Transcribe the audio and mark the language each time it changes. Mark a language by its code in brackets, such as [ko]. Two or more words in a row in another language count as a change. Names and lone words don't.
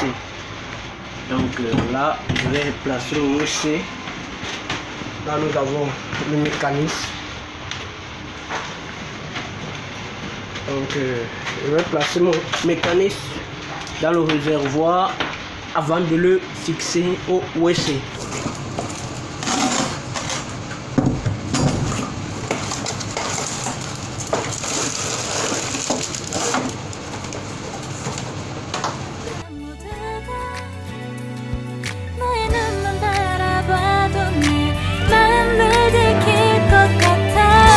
[fr] Donc là, je vais placer le WC. Là, nous avons le mécanisme. Donc je vais placer mon mécanisme dans le réservoir avant de le fixer au WC. [ko] 너의 눈만 바라봐도 내 마음을 들킬 것 같아